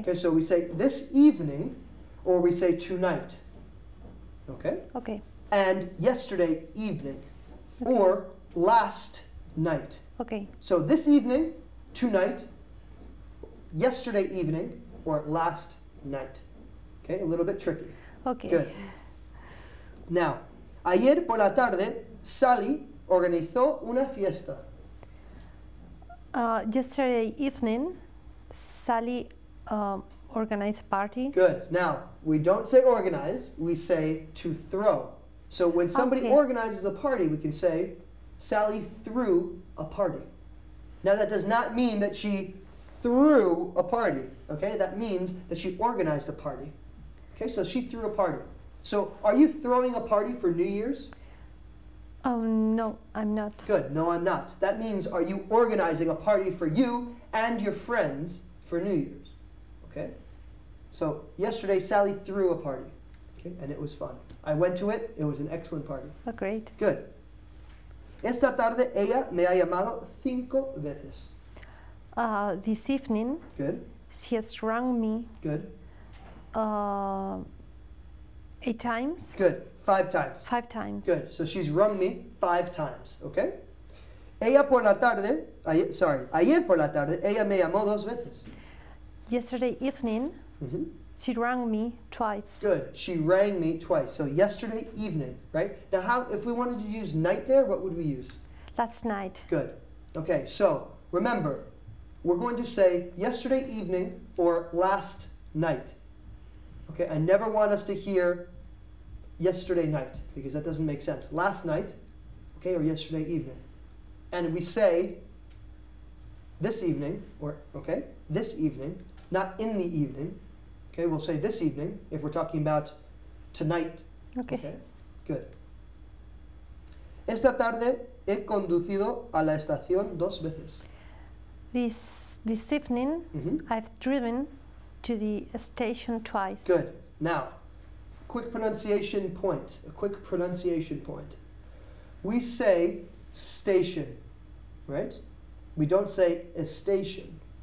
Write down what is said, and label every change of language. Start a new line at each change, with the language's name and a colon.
English: Okay, so we say this evening or we say tonight. Okay? Okay. And yesterday evening or last night. Okay. So this evening, tonight, yesterday evening, or last night. Okay, a little bit tricky. Okay. Good. Now,
Spanish: ayer por la tarde, Sally organizó una fiesta.
English: Yesterday evening, Sally organized a party. Good. Now, we don't say organize, we say to throw. So when somebody organizes a party, we can say, Sally threw a party. Now that does not mean that she threw a party, okay? That means that she organized a party. Okay, so she threw a party. So are you throwing a party for New Year's? Oh, no, I'm not. Good, no I'm not. That means are you organizing a party for you and your friends for New Year's? Okay? So yesterday Sally threw a party, okay? And it was fun. I went to it, it was an excellent party. Oh, great. Good.
Spanish: Esta tarde ella me ha llamado 5 veces.
English: This evening, Good. she has rung me Good. 8 times. Good. 5 times. 5 times. Good. So she's rung me 5 times. Okay.
Spanish: Ayer por la tarde, ella me llamó 2 veces.
English: Yesterday evening, she rang me twice. Good. She rang me twice. So yesterday evening, right? Now, if we wanted to use night there, what would we use? Last night. Good. Okay. So remember, we're going to say yesterday evening or last night. Okay. I never want us to hear yesterday night because that doesn't make sense. Last night, okay, or yesterday evening. And we say this evening, or okay, this evening, not in the evening. Okay, we'll say this evening if we're talking about tonight. Okay. Good.
Spanish: Esta tarde he conducido a la estación 2 veces.
English: This evening, I've driven to the station twice. Good. Now, quick pronunciation point. A quick pronunciation point. We say station, right? We don't say a station.